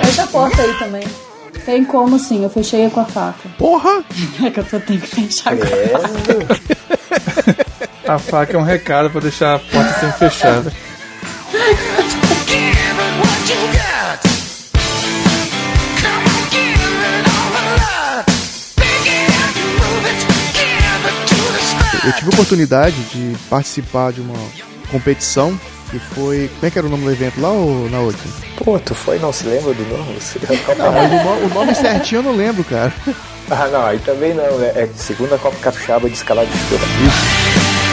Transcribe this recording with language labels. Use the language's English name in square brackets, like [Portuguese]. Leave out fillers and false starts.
[Portuguese] Porta aí também. Tem como sim, eu fechei com a faca. Porra! É que eu só tenho que fechar com a faca. A faca é um recado pra deixar a porta sempre fechada. [English] Give it what you got. Come on, give it all the love. Pick it up and move it. Give it to the sky. [Portuguese] eu tive a oportunidade de participar de uma competição que foi... Como é que era o nome do evento lá ou na outra? Pô, tu foi, não se lembra do nome? Você... Não, o nome certinho eu não lembro, cara. Ah, não, aí também não, né? É segunda Copa Capixaba de Escalada de Estrela. Isso.